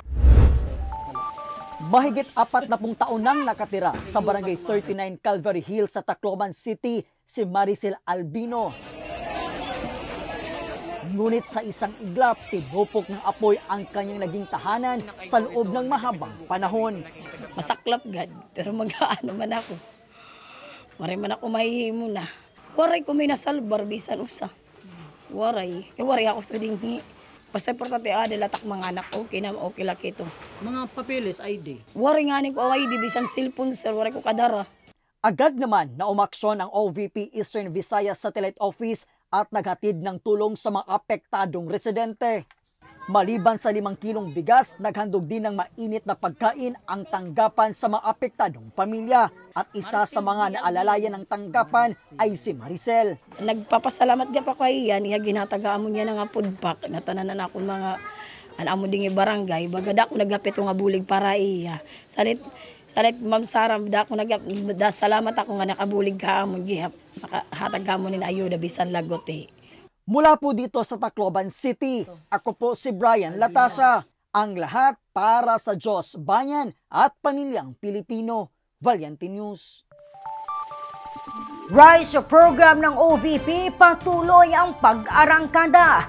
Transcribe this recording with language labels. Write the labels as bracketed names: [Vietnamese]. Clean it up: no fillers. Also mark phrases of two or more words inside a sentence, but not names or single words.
[Filipino] Mahigit 40 taon nang nakatira sa Barangay 39 Calvary Hill sa Tacloban City si Maricel Albino. Ngunit sa isang iglap, tinupok ng apoy ang kanyang naging tahanan sa loob ng mahabang panahon. [Waray] Masaklap gad, pero mag-aano man ako. Waray man ako mahihimo na. Waray ko may nasalbar, bisan usa. Waray ako to dinghi. Basta importante latak mga anak, okay na, okay laki ito. Mga papeles, ID? Waray nga ni ko ID, bisan cellphone sir, waray ko kadara. [Filipino] Agad naman na umaksyon ang OVP Eastern Visayas Satellite Office at naghatid ng tulong sa mga apektadong residente. Maliban sa 5 kilong bigas, naghandog din ng mainit na pagkain ang tanggapan sa mga apektadong pamilya. At isa sa mga naalalayan ng tanggapan ay si Maricel. [Waray] Nagpapasalamat ka pa kay yan, ginatagaan mo niya ng food pack, natananan ako mga amo dingi barangay, bagad ako nagapit nga bulig para iya. Salit Ma'am Sara, salamat ako nga nakabulig ka amon gihap, nakahatag ka mo ni ayuda bisan lagot eh. [Filipino] Mula po dito sa Tacloban City, ako po si Brian Latasa. Ang lahat para sa Diyos, bayan at pamilyang Pilipino. Valiente News. Rise program ng OVP, patuloy ang pag-arangkada.